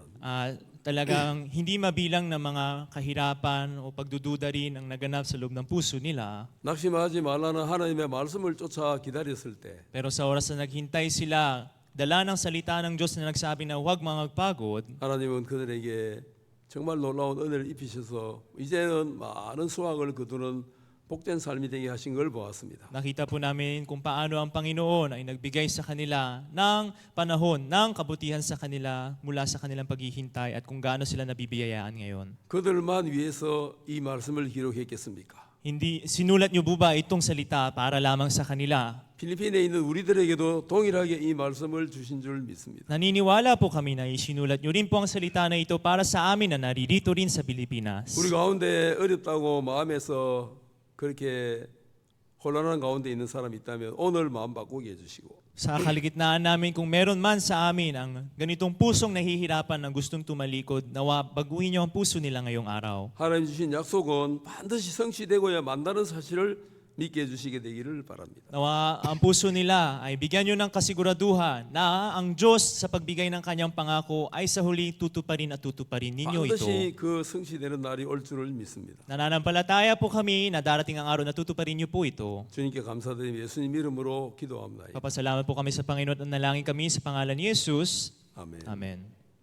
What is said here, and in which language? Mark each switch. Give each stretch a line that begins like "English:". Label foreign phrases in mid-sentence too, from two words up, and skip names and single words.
Filipino: Talagang hindi mabilang na mga kahirapan o pagdududa rin ang naganap sa loob ng puso nila.
Korean: 낙심하지 말라는 하나님의 말씀을 쫓아 기다렸을 때
Filipino: Pero sa oras na naghintay sila, dala ng salita ng Diyos na nagsabi na huwag mga magpagod,
Korean: 하나님은 그들에게 정말 놀라운 은혜를 입히셔서 이제는 많은 수확을 거두는 복된 삶이 되게 하신 걸 보았습니다.
Filipino: nakita po namin kung paano ang Panginoon ay nagbigay sa kanila ng panahon, ng kabutihan sa kanila mula sa kanilang paghihintay at kung gaano sila nabibiyayaan ngayon.
Korean: 그들만 위해서 이 말씀을 기록했겠습니까?
Filipino: Hindi sinulat niyo po ba itong salita para lamang sa kanila?
Korean: 필리핀에 있는 우리들에게도 동일하게 이 말씀을 주신 줄 믿습니다.
Filipino: Naniniwala po kami na isinulat niyo rin po ang salita na ito para sa amin na naririto rin sa Pilipinas.
Korean: 우리 가운데 어렵다고 마음에서 그렇게 혼란한 가운데 있는 사람이 있다면 오늘 마음 바꾸게 해주시고
Filipino: Sa kaligitnaan namin, kung meron man sa amin ang ganitong pusong nahihirapan na gustong tumalikod, nawa baguhin niyo ang puso nila ngayong araw.
Korean: 하나님 주신 약속은 반드시 성취되고야 만다는 사실을 믿게 해주시게 되기를 바랍니다.
Filipino: Nawa ang puso nila ay bigyan niyo ng kasiguraduhan na ang Diyos sa pagbigay ng kanyang pangako ay sa huli tutuparin at tutuparin ninyo ito.
Korean: 반드시 그 성취되는 날이 올 줄을 믿습니다.
Filipino: Nananampalataya po kami na darating ang araw na tutuparin niyo po ito.
Korean: 주님께 감사드리며 예수님 이름으로 기도합니다.
Filipino: Papasalamat po kami sa Panginoon at nalangin kami sa pangalan ni Jesus.
Korean: 아멘.
Filipino: Amen.